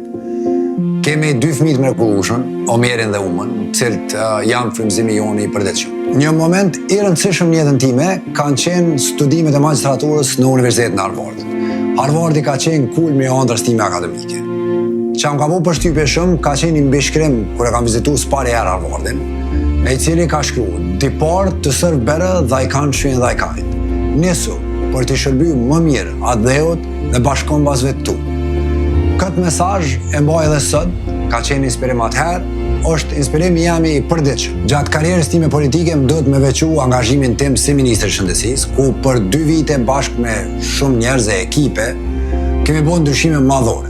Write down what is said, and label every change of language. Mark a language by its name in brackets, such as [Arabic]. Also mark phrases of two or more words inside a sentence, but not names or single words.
[Albanian] Kemi 2 fëmijë të mrekullueshëm, Omerin dhe Umën, cilët janë frymëzimi joni i përditshëm. Një moment i rëndësishëm në jetën time kanë qenë studimet e magjistraturës në Universitetin e Harvard. Harvardi ka qenë kulmi i ëndrrës time akademike. Që më ka bu përshtypje shumë, ka qenë një mbishkrim kur e kam vizitu s'pari herë Harvardin, e i cili ka shkruar: [English] "Depart to serve better thy country and thy kind." [Albanian] Nisu për të shërbyer më mirë atë dheut dhe bashkëkombësve tu. Këtë mesazh e mbaj edhe sot, ka qenë inspirim atëherë, është inspirimi jam i përditshëm. Gjatë karrierës time politike më duhet me veçu angazhimin tim si ministri i shëndetësisë, ku për 2 vite bashkë me shumë njerëz e ekipe kemi bërë ndryshime madhore.